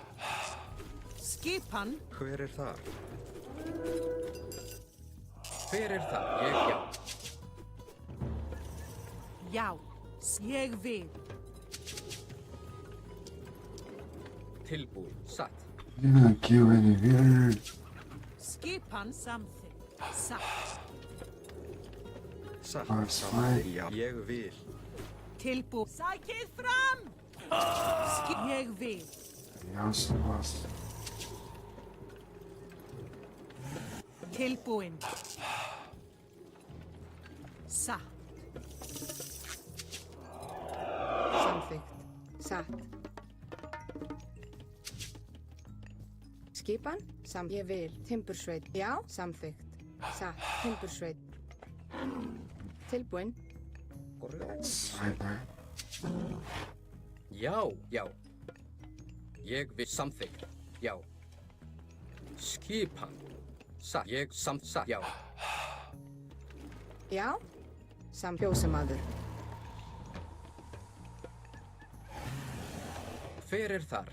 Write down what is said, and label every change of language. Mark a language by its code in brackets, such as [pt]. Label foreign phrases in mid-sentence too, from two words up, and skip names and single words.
[is] Skipan. Hver er þar? Hver er þar? Ég, já. Já. Ég vil. Tilbúin. Satt. [en] You didn't kill any here. [is] Skipan samþykkt. Satt. Satt, [en] That's [is] samþykkt, [en] right. [is] já. Ég vil. Tilbúin. Sækið fram! Ég vil. [en] Yes, it was. [is] Tilbúin. Satt. Samþykkt. Satt. Skipan? Ég vil. Timbursveit. Já, samþykkt. Satt. Timbursveit. Tilbúin. [en] Right there. [is] Já, já. Ég vil. Samþykkt. Já. Skipan. Satt. Ég satt. Já. Já, fjósamaður. Hver er þar?